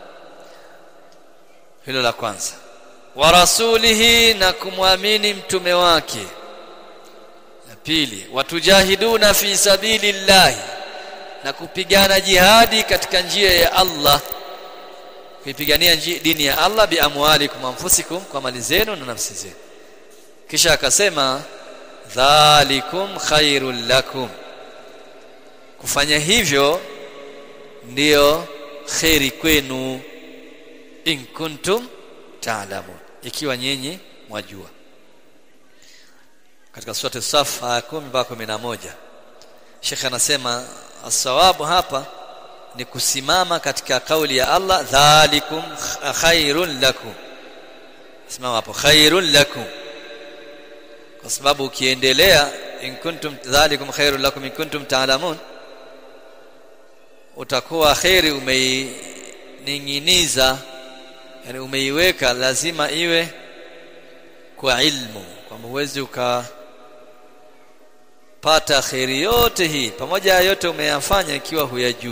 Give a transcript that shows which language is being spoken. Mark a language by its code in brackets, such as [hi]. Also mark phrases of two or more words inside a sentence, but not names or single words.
[sw] Hilo la kwanza. [ar] ورسوله, [sw] na kumwamini mtume wake. La pili, [ar] وتجاهدون في سبيل الله, [sw] na kupigana jihadi katika njia ya Allah, kuipigania dini ya Allah [ar] بأموالكم أنفسكم, [sw] kwa mali zenu na nafsi zenu. Kisha akasema [ar] ذلكم خير لكم, [sw] kufanya hivyo ndio khairi kwenu, [ar] إن كنتم تعلمون, [sw] ikiwa nyinyi mwajua. Katika sura As-Saff aya 10-11 Sheikh anasema as-sawabu hapa ni kusimama katika kauli ya Allah [ar] ذلكم خير لكم. [sw] Simama hapo [ar] خير لكم, [sw] kwa sababu ukiendelea [ar] إن كنتم ذلكم خير لكم إن كنتم تعلمون, [sw] utakuwa khairi umeininginiza, yani umeiweka, lazima iwe kwa ilmu, kwamba huwezi ukapata khairi yote hii pamoja yote umeyafanya ikiwa huyajui.